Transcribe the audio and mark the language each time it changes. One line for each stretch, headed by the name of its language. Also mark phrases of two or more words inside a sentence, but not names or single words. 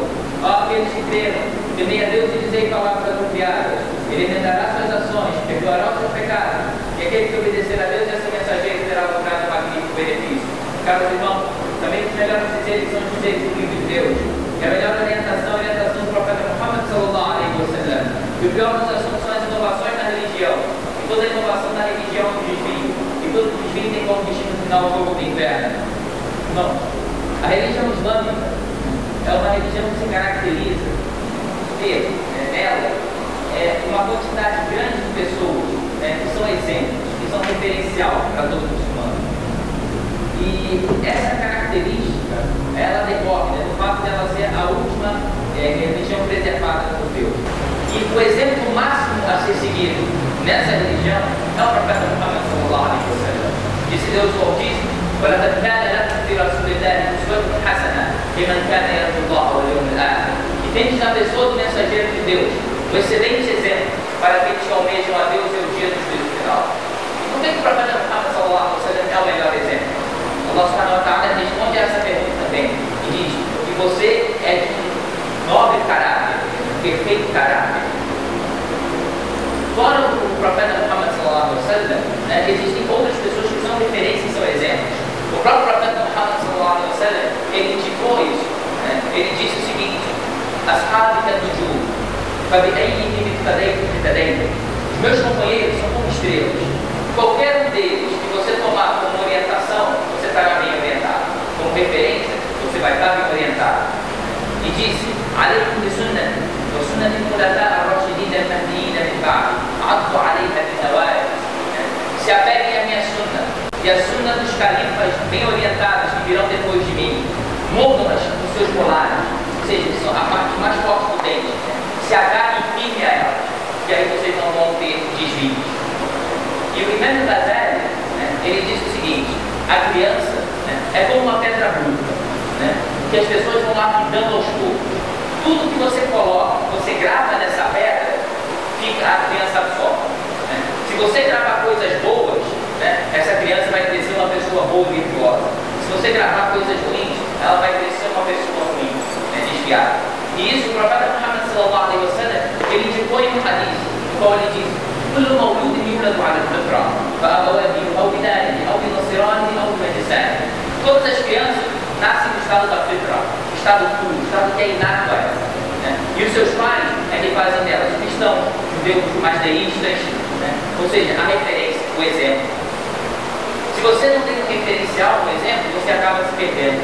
Portuguese: Ó aqueles que creram, temei a Deus e dizei palavras apropriadas. Ele remendará suas ações, perdoará os seus pecados, e aquele que obedecer a Deus e a seu mensageiro terá logrado um magnífico benefício. Caros irmãos, também os melhores dizeres são os dizeres do livro de Deus. E a melhor orientação é a orientação do profeta Muhammad
Arabic: صلى الله عليه وسلم.
Portuguese: E o pior dos assuntos são as inovações na religião. E toda inovação na religião é um desvio. E todo desvio tem como destino final o fogo do inferno. Não. A religião islâmica é uma religião que se caracteriza nela uma quantidade grande de pessoas que são exemplos, que são referencial para todos os muçulmanos. E essa característica, ela decorre do fato de ela ser a última religião preservada por Deus. E o exemplo máximo a ser seguido nessa religião é o profeta Muhammad
Arabic: صلى الله عليه وسلم.
Portuguese: Disse Deus o Altíssimo:
Arabic: وَلَقَدْ كَانَ لَكُمْ فِي رَسُولِ اللَّهِ أُسْوَةٌ حَسَنَةٌ لِمَنْ كَانَ يَرْجُو اللَّهَ وَالْيَوْمَ الْآخِرَ.
Portuguese: E tendes na pessoa do mensageiro de Deus um excelente exemplo para aqueles que almejam a Deus e o dia do juízo final. E por que o profeta Muhammad
Arabic: صلى الله عليه وسلم
Portuguese: é o melhor exemplo? Allah
Arabic: سبحانه وتعالى
Portuguese: responde a essa pergunta também e diz que você é de um nobre caráter, um perfeito caráter. Fora o profeta Muhammad
Arabic: صلى الله عليه وسلم,
Portuguese: existem outras pessoas que são referências e são exemplos. O próprio profeta Muhammad
Arabic: صلى الله عليه وسلم,
Portuguese: ele indicou isso. Ele disse o seguinte:
Arabic: أصحابي كالنجوم فبأيهم اقتديتم.
Portuguese: Os meus companheiros são como estrelas. Qualquer um deles que você tomar como orientação, você estará bem orientado. Como referência, você vai estar bem orientado. E disse:
Arabic: عليكم بسنتي وسنة الخلفاء الراشدين المهديين من بعدي عضوا عليها بالنواجذ.
Portuguese: Se apeguem à minha sunna e a sunna dos califas bem orientados que virão depois de mim. Mordam-nas com seus molares, ou seja, são a parte mais forte do dente. Se agarrem firme a elas, que aí vocês não vão ter desvios. E o Imam Ghazali, ele diz o seguinte: a criança é como uma pedra bruta, que as pessoas vão lapidando aos poucos. Tudo que você coloca, você grava nessa pedra, a criança absorve. Se você gravar coisas boas, essa criança vai crescer uma pessoa boa e virtuosa. Se você gravar coisas ruins, ela vai crescer uma pessoa ruim, desviada. E isso o profeta Muhammad
Arabic: صلى الله عليه وسلم,
Portuguese: ele indicou em um hadith, no qual ele diz:
Arabic: كل مولود يولد على الفطرة فأبواه أو بدانه أو بنصرانه أو بمجسانه.
Portuguese: Todas as crianças nascem no estado da fitra, estado puro, estado que é inato a elas. E os seus pais é que fazem delas cristãos, judeus, mais deístas, ou seja, a referência, o exemplo. Se você não tem um referencial, um exemplo, você acaba se perdendo.